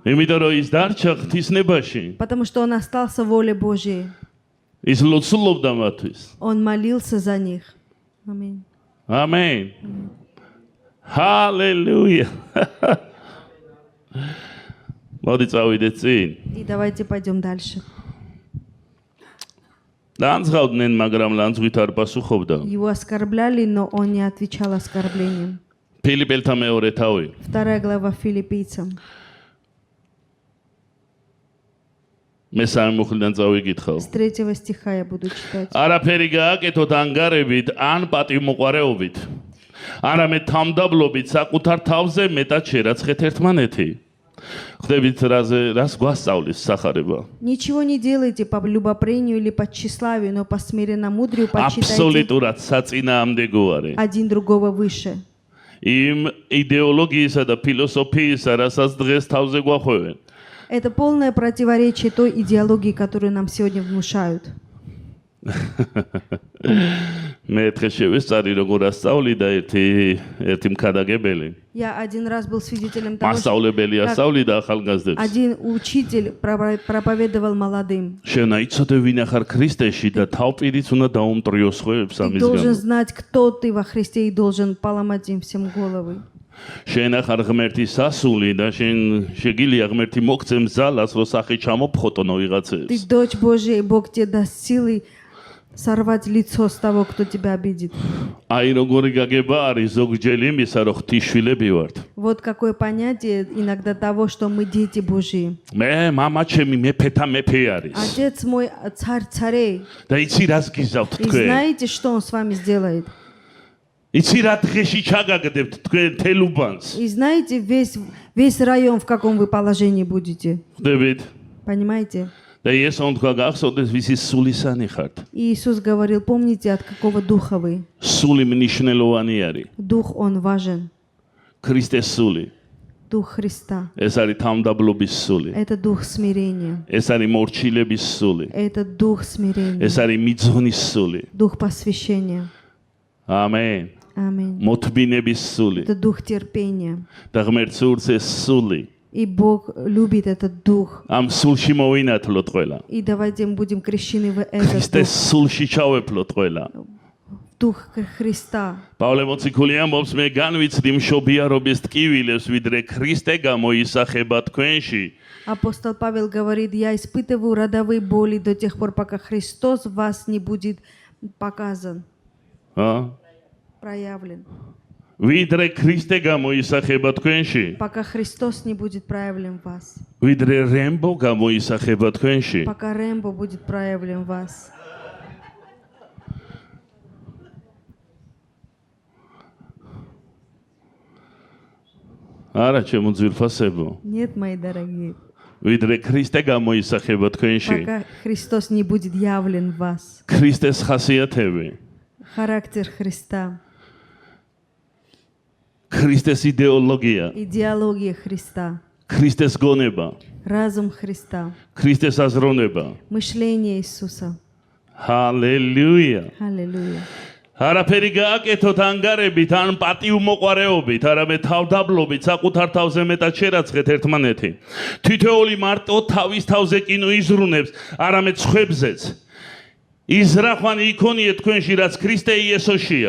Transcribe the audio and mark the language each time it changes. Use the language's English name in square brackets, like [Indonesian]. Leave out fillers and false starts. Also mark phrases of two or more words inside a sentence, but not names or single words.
[Georgian] იმიტომ რომ ის დარჩა ღვთისნებაში. [Russian] потому что Он остался в воле Божьей. [Georgian] ის ლოცულობდა მათთვის. [Russian] Он молился за них. Аминь. [Georgian] ამენ. ჰალელუია. მოდი წავიდეთ წინ. [Russian] И давайте пойдем дальше. [Georgian] ლანძღავდნენ, მაგრამ ლანძღვით არ პასუხობდა. [Russian] Его оскорбляли, но Он не отвечал оскорблением. [Georgian] ფილიპელთა მეორე თავი. [Russian] 2 глава Филиппийцам. [Georgian] მესამე მუხლიდან წავიკითხავ. [Russian] С 3 стиха я буду читать. [Georgian] არაფერი გააკეთოთ ანგარებით ან პატივმოყვარეობით. არამედ თამდაბლობით საკუთარ თავზე მეტად შერაცხეთ ერთმანეთი. ხდებით რას გვასწავლის სახარება? [Russian] Ничего не делайте по любопрению или по тщеславию, но по смиренномудрию почитайте [Georgian] აბსოლუტურად საწინააღმდეგოა. [Russian] один другого выше. [Georgian] იმ იდეოლოგიისა და ფილოსოფიისა, რასაც დღეს თავზე გვახვევენ. [Russian] Это полное противоречие той идеологии, которую нам сегодня внушают. [Georgian] მე დღეს შევესწარი როგორ ასწავლი და ერთი მქადაგებელი. [Russian] Я один раз был свидетелем того, что [Georgian] მასწავლებელი ასწავლიდა ახალგაზრდებს. [Russian] один учитель проповедовал молодым. [Georgian] შენ იცოდე ვინ ახარ ქრისტეში და თავპირიც უნდა დაუმტრიოს ხვევებს [Russian] Ты [Georgian] ამის [Russian] должен [Georgian] გამო. [Russian] знать, кто ты во Христе, и должен поломать им всем головы. [Georgian] შენ ახარ ღმერთის სასული და შენ შეგიძლია ღმერთი მოგცემ ზალას, რომ სახე ჩამოფხოტონო [Russian] Ты [Georgian] ვიღაცებს. [Russian] дочь Божья, и Бог тебе даст силы сорвать лицо с того, кто тебя обидит. [Georgian] აი როგორი გაგება არის ზოგჯერ იმისა, რომ ღვთისშვილები ვართ. [Russian] Вот какое понятие иногда того, что мы дети Божьи. [Georgian] მე მამა ჩემი მეფეთა მეფე არის. [Russian] Отец мой царь царей. [Georgian] და იცი რას გიზავთ [Russian] И [Georgian] თქვენ? [Russian] знаете, что он с вами сделает? [Georgian] იცი რა დღეში ჩაგაგდებთ თქვენ თელუბანს? [Russian] И знаете весь район, в каком вы положении будете. [Georgian] ხდებით? [Russian] Понимаете? [Georgian] და იესო თქვა გახსოვდეს ვისი სულისანი ხართ. [Russian] И Иисус говорил, помните, от какого духа вы. [Georgian] სული მნიშვნელოვანი არის. [Russian] Дух, он важен. [Georgian] ქრისტეს სული. [Russian] Дух Христа. [Georgian] ეს არის თამდაბლობის სული. [Russian] Это дух смирения. [Georgian] ეს არის მორჩილების სული. [Russian] Это дух смирения. [Georgian] ეს არის მიძღნის სული. [Russian] Дух посвящения. [Georgian] ამენ. [Russian] Аминь. [Georgian] მოთმინების სული. [Russian] Это дух терпения. [Georgian] და ღმერთს ურს ეს сული. [Russian] И Бог любит этот дух. [Georgian] ამ სულში მოვინათლოთ ყველა. [Russian] И давайте мы будем крещены в этот [Georgian] ქრისტეს [Russian] дух. [Georgian] სულში ჩავეფლოთ ყველა. [Russian] Дух Христа. [Georgian] პავლე მოციქული ამბობს, მე განვიცდი მშობიარობის ტკივილებს, ვიდრე ქრისტე გამოისახება თქვენში. [Russian] Апостол Павел говорит, я испытываю родовые боли до тех пор, пока Христос в вас не будет показан, проявлен. [Georgian] ვიდრე ქრისტე გამოისახება თქვენში. [Russian] Пока Христос не будет проявлен в вас. [Georgian] ვიდრე რემბო გამოისახება თქვენში. [Russian] Пока Рэмбо будет проявлен в вас. [Georgian] არა ჩემო ძვირფასებო. [Russian] Нет, мои дорогие. [Georgian] ვიდრე ქრისტე გამოისახება თქვენში. [Russian] Пока Христос не будет явлен в вас. [Georgian] ქრისტეს ხასიათები. [Russian] Характер Христа. [Georgian] ქრისტეს იდეოლოგია. [Russian] Идеология Христа. [Georgian] ქრისტეს გონება. [Russian] Разум Христа. [Georgian] ქრისტეს აზროვნება. [Russian] Мышление Иисуса. [Georgian] ჰალელუია. [Russian] Аллилуйя. [Georgian] არაფერი გააკეთოთ ანგარებით ან პატივმოყვარეობით, არამედ თავდაბლობით საკუთარ თავზე მეტად შერაცხეთ ერთმანეთი. თითოეული მარტო თავის თავზე კი იზრუნებს, არამედ სხვებზეც. ის რახვანი იქონიეთ თქვენში, რაც ქრისტე იესოშია.